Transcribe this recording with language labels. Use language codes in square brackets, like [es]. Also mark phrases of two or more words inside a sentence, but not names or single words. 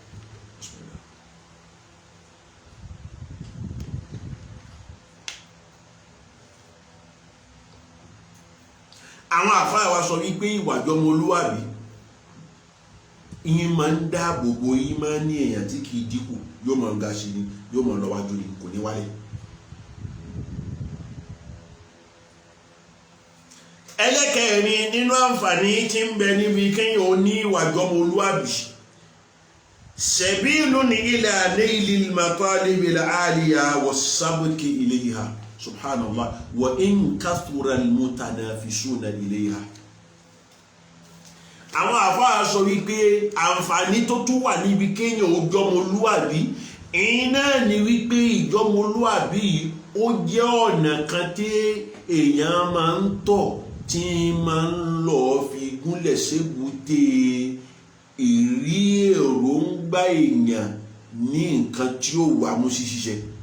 [yo] àwọn àfáà wa sọ wípé ìwàjọmọlúwàbí ìyẹn máa ń dáàbò bo ìmánì èèyàn tí kìí dínkù yóò máa ń ga sí ni yóò máa ń lọ́wájú ni kò ní wálé. ẹlẹ́kẹ̀ẹ́rin nínú àǹfààní tí ń bẹ níbi kéèyàn ó ní ìwàjọmọlúwàbí [ar] سبيل إلى نيل المطالب العالية والسبق إليها. سبحان الله وإن كثر المتنافسون إليها. [yo] àwọn àfáà sọ wípé àǹfààní tó tún wà níbi kéèyàn ó jọmọlúàbí iná ni wípé ìjọmọlúàbí ó jẹ́ ọ̀nà kan tí èèyàn máa ń tọ̀ tí máa ń lọ fi gúnlẹ̀ ségúté ìrí èròǹgbà èèyàn ní nǹkan tí ó wà mú sí ṣiṣẹ́.